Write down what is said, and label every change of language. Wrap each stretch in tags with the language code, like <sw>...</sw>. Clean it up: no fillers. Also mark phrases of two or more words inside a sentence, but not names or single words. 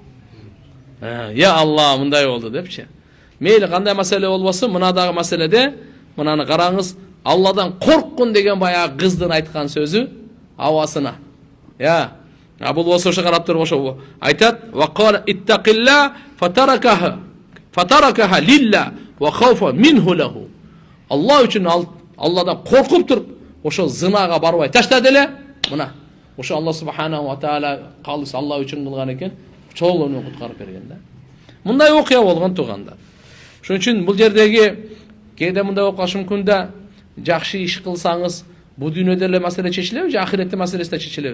<ky>Я Алла, мындай болду депчи. Мейли кандай маселе болбосун, мынадагы маселеде, мынаны караңыз, Алладан корккун деген баягы кыздын айткан сөзү абасына. Бул болсо ошо карап туруп ошо айтат:</ky> <ar>"وقال اتق الله فتركها لله وخوفا منه له."</ar> <ky>Алла үчүн Алладан коркуп туруп, ошо зынага барбай таштады эле. Мына ошо Алла</ky> <ar>سبحانه وتعالى</ar> <ky>калыс Алла үчүн кылган экен, чоң менен куткарып берген да. Мындай окуя болгон туугандар. Ошон үчүн бул жердеги кээде мындай болуп калышы мүмкүн да, жакшы иш кылсаңыз, бул дүйнөдө эле маселе чечилеби же ахиретте маселеси да чечилеби?</ky>